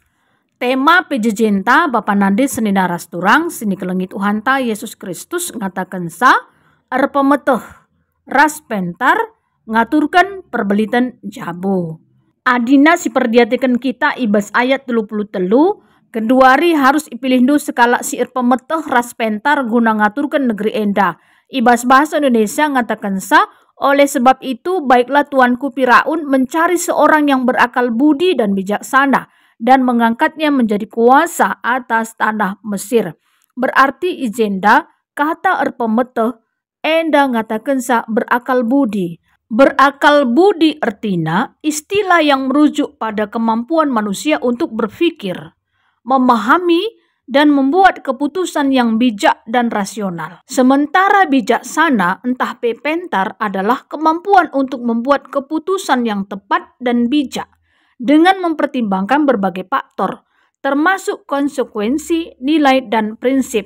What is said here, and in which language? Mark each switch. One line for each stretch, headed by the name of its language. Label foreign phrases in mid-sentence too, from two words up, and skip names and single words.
Batak Karo: Tema pejejenta Bapa Nande senina ras turang sini kelengi Tuhan ta Yesus Kristus ngatakan sa erpemeteh ras pentar ngaturkan perbelitan jabu. Adina si perdiatekan kita ibas ayat 33 keduari harus ipilihdu sekala si erpemeteh ras pentar guna ngaturkan negeri enda. Ibas bahasa Indonesia ngatakan sa,
Indonesian: oleh sebab itu baiklah tuanku Firaun mencari seorang yang berakal budi dan bijaksana dan mengangkatnya menjadi kuasa atas tanah Mesir.
Batak Karo: Berarti ijenda kata erpemeteh enda ngatakan sa
Indonesian: berakal budi. Berakal budi artinya istilah yang merujuk pada kemampuan manusia untuk berpikir, memahami dan membuat keputusan yang bijak dan rasional. Sementara bijaksana entah pentar adalah kemampuan untuk membuat keputusan yang tepat dan bijak dengan mempertimbangkan berbagai faktor, termasuk konsekuensi, nilai, dan prinsip.